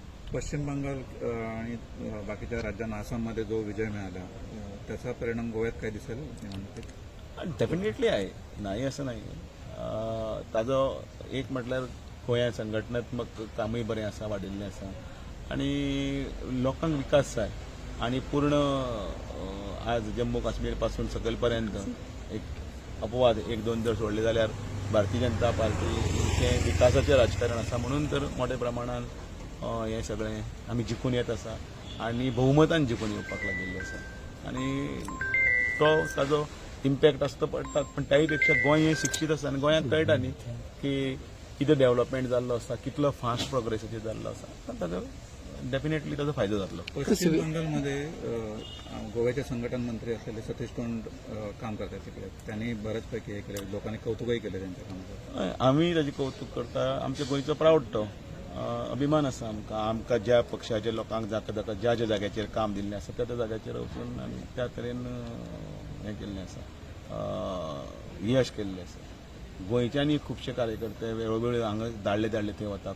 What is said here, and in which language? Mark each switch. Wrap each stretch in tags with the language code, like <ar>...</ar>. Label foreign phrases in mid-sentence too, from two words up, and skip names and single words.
<mr>पश्चिम बंगाल आणि बाकीच्या राज्यांना आसाममध्ये जो विजय मिळाला त्याचा परिणाम गोव्यात काय दिसेल निवडणुकीत? डेफिनेटली आहे, नाही असं नाही.</mr> <kok>ताजो एक म्हटल्यार गोंया संघटनात्मक कामूय बरें आसा, वाडिल्लें आसा आनी लोकांक विकास जाय आनी पूर्ण आज जम्मू काश्मीर पासून सकयल एक अपवाद एक दोन जर सोडले जाल्यार भारतीय जनता पार्टीचें विकासाचें राजकारण आसा. म्हणून तर मोठ्या प्रमाणान हें सगळें आमी जिखून येत आसा आनी भोवमतान जिखून येवपाक लागिल्ले आसा आनी तो ताजो इम्पॅक्ट आसता पडटा. पण त्याही पेक्षा गोंय हें शिक्षीत आसा आनी गोंयांक कळटा न्ही की कितें डेव्हलपमेंट जाल्लो आसा, कितलो</kok> <en>fast progressive</en> <kok>जाल्लो आसा. ताजो डेफिनेटली ताजो फायदो जातलो.</kok> <mr>पश्चिम बंगालमध्ये गोव्याचे संघटन मंत्री असलेले सतीश तोंड काम करतात तिकडे. त्यांनी बऱ्याचपैकी हे केले, लोकांनी कौतुकही केले त्यांच्या कामाचं.</mr> <kok>आमी ताजें कौतुक करता. आमच्या गोंयचो प्राऊड तो अभिमान आसा आमकां ज्या पक्षाच्या लोकांक जाका ज्या ज्या जाग्याचेर काम दिल्लें आसा त्या त्या जाग्याचेर वचून आमी त्या तरेन हें केल्लें आसा, यश केल्लें आसा. गोंयच्यानी खुबशे कार्यकर्ते वेळोवेळी हांगा धाडले थंय वता.</kok>